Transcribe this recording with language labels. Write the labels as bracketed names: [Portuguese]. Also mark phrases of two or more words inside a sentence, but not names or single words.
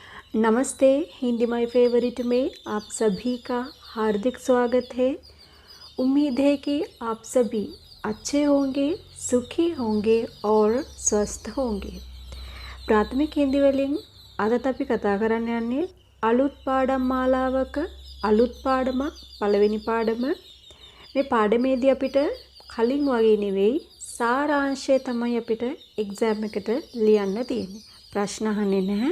[Hindi] नमस्ते, हिंदी माय फेवरेट में आप सभी का हार्दिक स्वागत है। उम्मीद है कि आप सभी अच्छे होंगे, सुखी होंगे और स्वस्थ होंगे। प्राथमिक हिंदी [Sinhala] වලින් අදත් අපි කතා කරන්න යන්නේ අලුත් පාඩම් මාලාවක අලුත් පාඩමක් පළවෙනි පාඩම. මේ පාඩමේදී අපිට කලින් වගේ නෙවෙයි සාරාංශය තමයි අපිට එක්සෑම් එකට ලියන්න තියෙන්නේ. ප්‍රශ්න අහන්නේ නැහැ.